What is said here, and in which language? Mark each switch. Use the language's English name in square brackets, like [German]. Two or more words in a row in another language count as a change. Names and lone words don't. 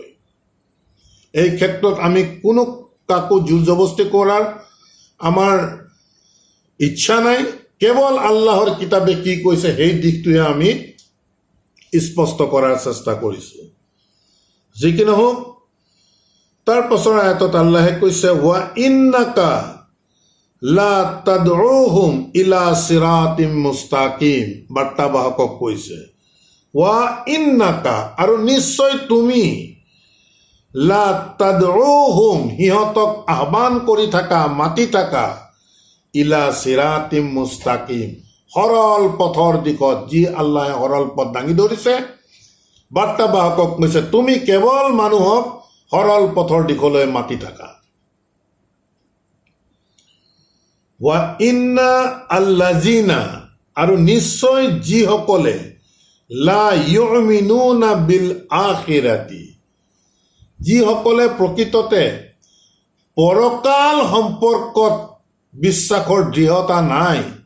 [Assamese] এই ক্ষেত্ৰত আমি কোনো কাকো জোৰ জবস্তি কৰাৰ আমাৰ ইচ্ছা নাই। কেৱল আল্লাহৰ কিতাপে কি কৈছে সেই দিশটোহে আমি স্পষ্ট কৰাৰ চেষ্টা কৰিছোঁ। যি কি নহওক, তাৰ পাছৰ আয়াতত আল্লাহে কৈছে [Arabic] وإنك لتدعوهم إلى صراط مستقيم. [Assamese] বাৰ্তাবাহকক কৈছে [Arabic] وإنك, [Assamese] আৰু নিশ্চয় তুমি, [Arabic] لتدعوهم, [Assamese] সিহঁতক আহ্বান কৰি থাকা, মাতি থাকা, [Arabic] إلى صراط مستقيم, [Assamese] সৰল পথৰ দিশত, যি আল্লাহে সৰল পথ দাঙি ধৰিছে। বাৰ্তাবাহকক কৈছে তুমি কেৱল মানুহক সৰল পথৰ দিশলৈ মাতি থাকা। [Arabic] وإن الذين, [Assamese] আৰু নিশ্চয় যিসকলে [Arabic] لا يؤمنون بالآخرة, [Assamese] যিসকলে প্ৰকৃততে পৰকাল সম্পৰ্কত বিশ্বাসৰ দৃঢ়তা নাই,